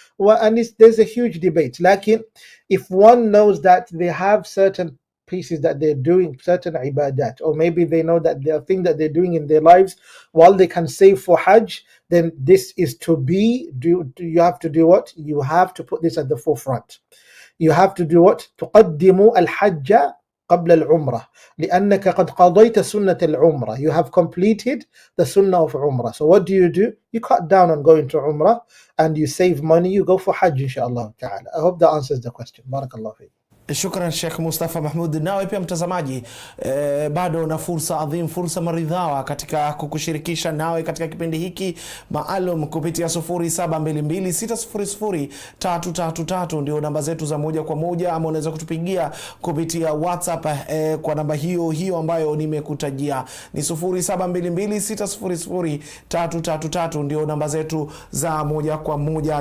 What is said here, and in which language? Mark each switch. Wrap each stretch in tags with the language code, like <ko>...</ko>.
<en>Well, and there's a huge debate. Like if one knows that they have certain pieces that they're doing, certain ibadat, or maybe they know that there are things that they're doing in their lives while they can save for Hajj, then this is to be, you have to do what? You have to put this at the forefront. You have to do what?</en> <ar>تقدم الحج قبل العمرة لأنك قد قضيت سنة العمرة.</ar> <en>You have completed the sunnah of Umrah. So what do? You cut down on going to Umrah and you save money, you go for Hajj inshallah ta'ala. I hope that answers the question.</en> <ar>Barakallahu fiik.</ar> <sw>Shukran Sheikh Mustafa Mahmoud. Nawe pia mtazamaji, bado una fursa adhim, fursa maridhawa katika kukushirikisha nawe katika kipindi hiki maalum kupitia 0722600333 ndio namba zetu za moja kwa moja, ama unaweza kutupigia kupitia WhatsApp kwa namba hiyo ambayo nimekutajia, ni 0722600333 ndio namba zetu za moja kwa moja.</sw>